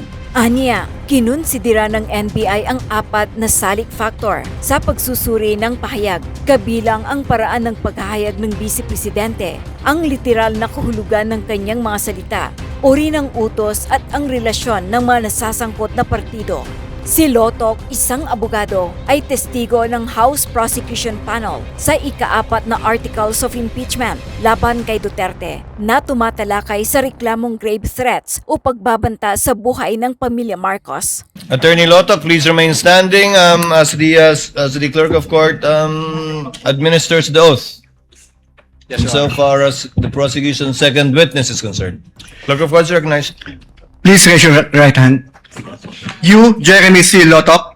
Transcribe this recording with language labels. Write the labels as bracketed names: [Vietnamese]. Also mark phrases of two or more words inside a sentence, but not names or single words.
[Filipino] Aniya, kinunsidera ng NBI ang 4 na salik factor sa pagsusuri ng pahayag, kabilang ang paraan ng paghahayag ng Vice Presidente, ang literal na kahulugan ng kanyang mga salita, uri ng utos at ang relasyon ng mga nasasangkot na partido. Si Lotok, isang abogado, ay testigo ng House Prosecution Panel sa ika-4 na Articles of Impeachment laban kay Duterte na tumatalakay sa reklamong [English] grave threats [Filipino] o pagbabanta sa buhay ng pamilya Marcos. Attorney Lotok, [English] please remain standing as the clerk of court administers the oath. Yes, Your So Honor. far as the prosecution's second witness is concerned. Clerk of court is recognized. Please raise your right hand. You, Jeremy C. Lotok,